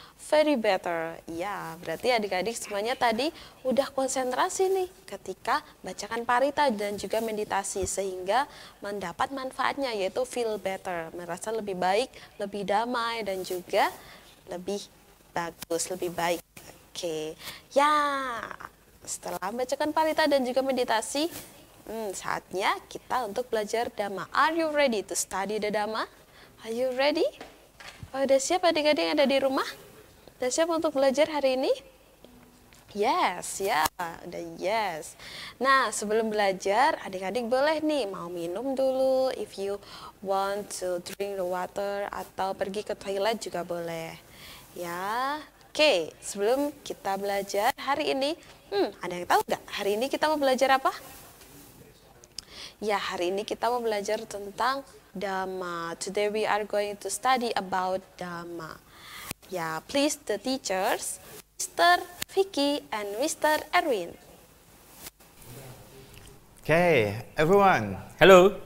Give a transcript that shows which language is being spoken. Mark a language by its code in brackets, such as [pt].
[en] Very better, [id] ya, berarti adik-adik semuanya tadi udah konsentrasi nih ketika bacakan Parita dan juga meditasi sehingga mendapat manfaatnya yaitu [en] feel better, [id] merasa lebih baik, lebih damai dan juga lebih bagus, lebih baik, oke. Ya. Setelah membacakan Parita dan juga meditasi, saatnya kita untuk belajar Dhamma. [en] Are you ready to study the Dhamma? Are you ready? [id] Oh, udah siap adik-adik yang ada di rumah? Udah siap untuk belajar hari ini? Yes, ya, udah yes. Nah, sebelum belajar, adik-adik boleh nih mau minum dulu. [en] If you want to drink the water [id] atau pergi ke toilet juga boleh. Ya, oke. Sebelum kita belajar hari ini, ada yang tahu nggak hari ini kita mau belajar apa? Ya, hari ini kita mau belajar tentang Dhamma. [en] Today we are going to study about Dhamma. Ya, please the teachers, Mr. Vicky and Mr. Erwin. Okay, everyone. [id] Halo.